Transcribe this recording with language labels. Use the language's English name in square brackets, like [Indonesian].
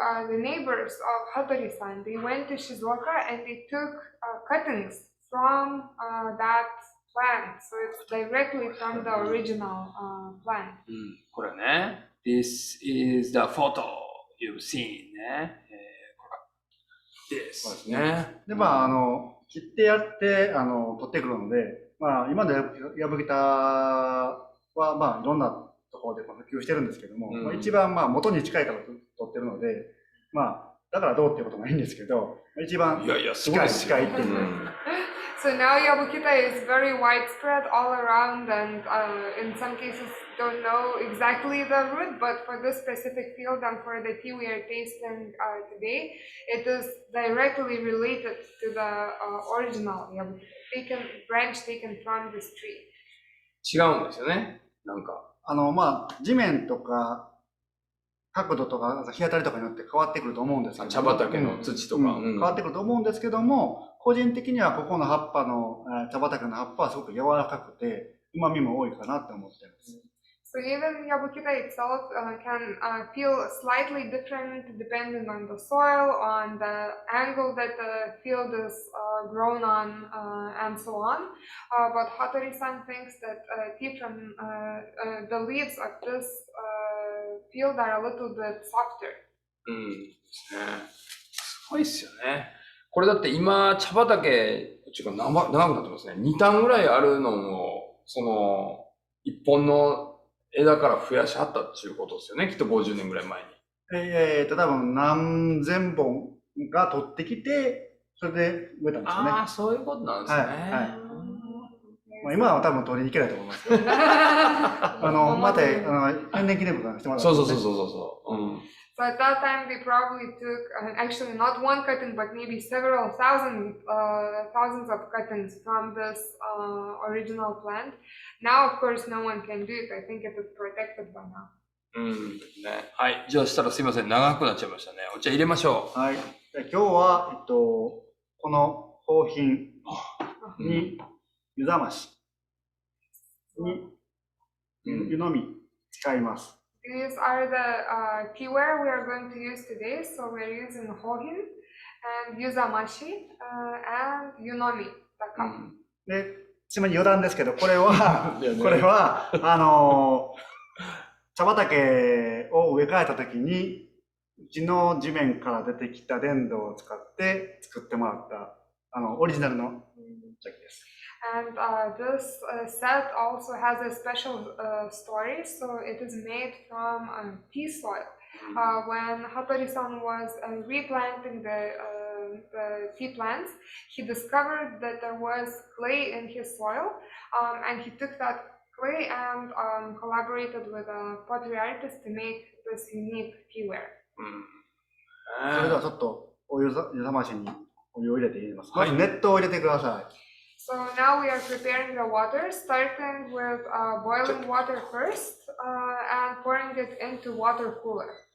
[English] The neighbors of Hattori-san, they went to Shizuoka and they took cuttings from that plant. So it's directly from the original plant. [Japanese] これね。 [English] This is the photo you've seen ね。 [Japanese] これですね。で、まあ、切ってやって、取ってくるので、まあ、今のヤブギタは、まあ、いろんなところで普及してるんですけども、まあ、一番、まあ、元に近いから取ってるので、まあ、だからどうっていうこともないんですけど、一番近いっていう。 [English] So now Yabukita is very widespread all around, and in some cases don't know exactly the root, but for this specific field and for the tea we are tasting today, it is directly related to the original Yabukita, branch taken from this tree. [Japanese] 違うんですよね。なんか。まあ、地面とか、角度とか日当たりとかによって変わってくると思うんですけど、茶畑の土とか、変わってくると思うんですけども、個人的にはここの葉っぱの茶畑の葉っぱはすごく柔らかくて旨味も多いかなって思っています。 [English] So even Yabukita itself can feel slightly different depending on the soil, on the angle that the field is grown on, and so on. But Hattori-san thinks that tea from the leaves of this field are a little bit softer. [Japanese] ですね。すごいっすよね。これだって今、茶畑、長くなってますね。 2単ぐらいあるのを、その、一本の枝から増やしはったっていうことですよね。きっと50年ぐらい前に。多分何千本が取ってきて、それで植えたんですよね。ああ、そういうことなんですね。まあ、今は多分取りに行けないと思いますけど。また、天然記念物がしてもらった。そう。 [English] So at that time they probably took actually not one cutting but maybe several thousands of cuttings from this original plant. Now of course no one can do it. I think it is protected by now. [Japanese] ね。はい。じゃあしたらすいません。長くなっちゃいましたね。お茶入れましょう。はい。今日は、この香品に湯冷ましに湯飲み使います。 [English] These are the teaware we are going to use today. So we are using hohin and yuzamashi and yunomi, the cup. [Japanese] で、ちなみに余談ですけど、これは茶畑を植え替えたときに、うちの地面から出てきた粘土を使って作ってもらったオリジナルの茶器です。 [English] And this set also has a special story. So it is made from tea soil. When Hattori-san was replanting the tea plants, he discovered that there was clay in his soil, and he took that clay and collaborated with a pottery artist to make this unique teaware. [Japanese] それではちょっとお湯冷ましにお湯を入れて入れます。まず熱湯を入れてください。 [English] So now we are preparing the water, starting with boiling water first and pouring it into water cooler.